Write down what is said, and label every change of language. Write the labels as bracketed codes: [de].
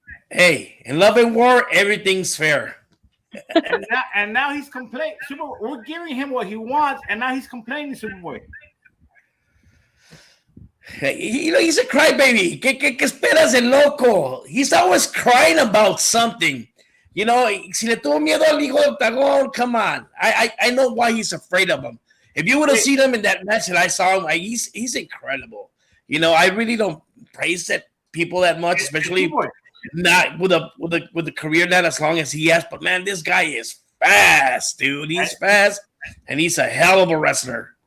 [en] Hey, in love and war, everything's fair. and now he's complaining. We're giving him what he wants, and now he's complaining, Superboy. You know, he's a crybaby. [es] ¿Qué esperas el Loco? [en] He's always crying about something. You know, [es] si le tuvo miedo al hijo de Octagon, [en] come on. I know why he's afraid of him. If you would have seen him in that match that I saw him, he's incredible. You know, I really don't praise that people that much, especially not with a career not as long as he has. But man, this guy is fast, dude. He's fast, and he's a hell of a wrestler.